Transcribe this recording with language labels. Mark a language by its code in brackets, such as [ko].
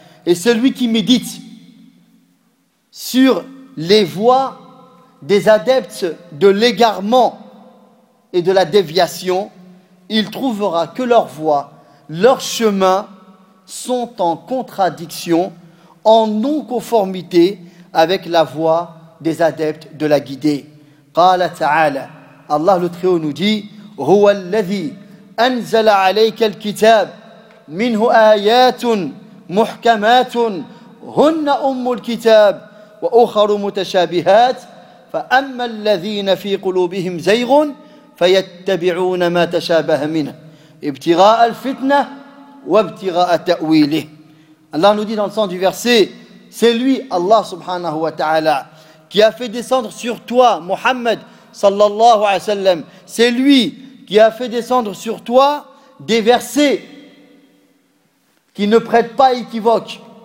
[fr] Et celui qui médite sur les voies des adeptes de l'égarement et de la déviation, il trouvera que leurs voies, leurs chemins sont en contradiction, en non-conformité avec la voie des adeptes de la guidée. [ar] قال تعالى, [fr] Allah le Très-Haut nous dit, [ar] هو الذي أنزل عليك الكتاب منه آيات محكمات هن أم الكتاب وأخر متشابهات فأما الذين في قلوبهم زيغ فيتبعون ما تشابه منه ابتغاء الفتنة وابتغاء تأويله. [fr] Allah nous dit dans le sens du verset, c'est lui, Allah subhanahu wa ta'ala, qui a fait descendre sur toi, Mohammed sallallahu alayhi wa sallam, c'est lui qui a fait descendre sur toi des versets qui ne prêtent pas équivoque.